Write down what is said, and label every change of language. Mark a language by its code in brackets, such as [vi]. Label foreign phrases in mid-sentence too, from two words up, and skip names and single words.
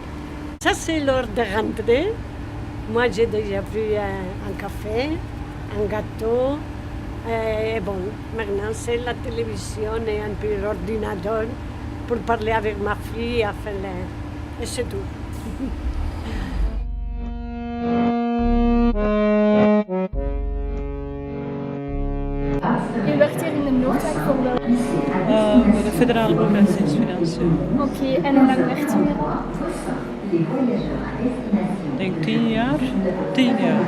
[fr] Ça, c'est l'heure de rentrer. Moi, j'ai déjà vu un café, un gâteau. Et bon, maintenant, c'est la télévision et un peu l'ordinateur pour parler avec ma fille. Et c'est tout. [nl] U werkt hier in de Noordwijk voor wel? Bij de federale overheidsdienstfinanciën. Oké, en hoe lang werkt u hier al? Ik denk 10 jaar. 10 jaar.